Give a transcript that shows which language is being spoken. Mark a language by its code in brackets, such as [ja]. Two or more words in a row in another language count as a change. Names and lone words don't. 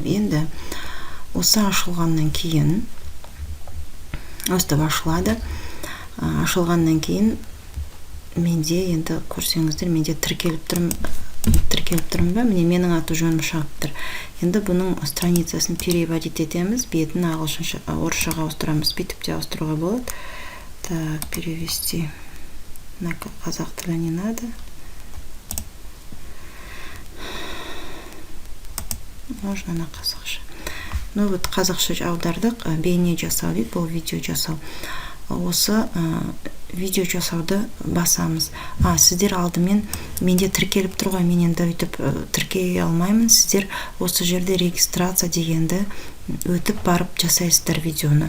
[kk] Енді осы ашылғаннан кейін, өстіп ашылады. Ашылғаннан кейін менде енді көрсеңіздер, менде тіркеліп тұрмын ба? Міне менің аты жөнім шығып тұр. Енді бұның страницасын переводить етеміз, бетін ағылшынша, орысшаға ауыстырамыз, бүйтіп те ауыстыруға болады. [ru] Так, перевести на [kk] қазақ тілі [ru] не надо. Можно на қазақша. Ну вот [kk] қазақша аудардық, бейне жасау дейді, бұл видео жасау. Осы видео жасауды басамыз. Сіздер алдымен, менде тіркеліп тұрған, мен енді өйтіп тіркей алмаймын. Сіздер осы жерде регистрация дегенді өтіп барып жасайсыздар видеоны.